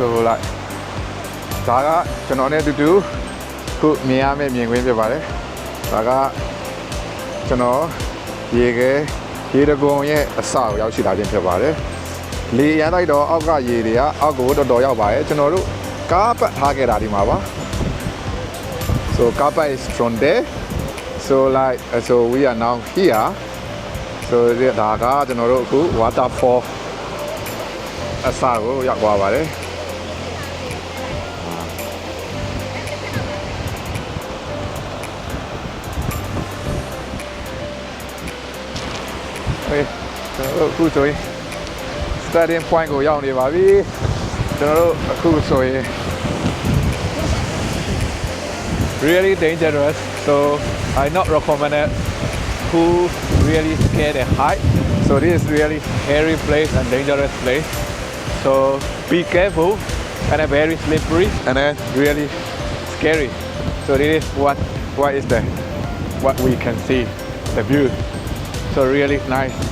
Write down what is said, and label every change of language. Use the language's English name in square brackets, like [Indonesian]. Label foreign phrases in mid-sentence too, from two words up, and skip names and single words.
[Burmese] like ဒါကကျွန်တော်နဲ့အတူတူခုမြင်ရမယ့်မြင်ကွင်းဖြစ်ပါတယ်ဒါကကျွန်တော်ရေတကုံရဲ့ အစကိုရောက်ရှိလာခြင်းဖြစ်ပါတယ်လေရမ်းလိုက်တော့အောက်ကရေတွေကအောက်ကိုတော် တော်ရောက်ပါတယ်ကျွန်တော်တို့ကားပတ်ထားခဲ့တာဒီမှာပါ [English] So car park is from there so like so we are now here so [Burmese] ဒါကကျွန်တော်တို့အခု waterfall အစကိုရောက်သွားပါတယ် အခုဆိုရင် [English] starting point [Burmese] ကိုရောက်နေပါပြီကျွန်တော်တို့အခုဆိုရင် [English] really dangerous so I not recommend it who really scared at height so this is really hairy place and dangerous place so be careful and very slippery and then really scary so this is what is the what we can see the view so really nice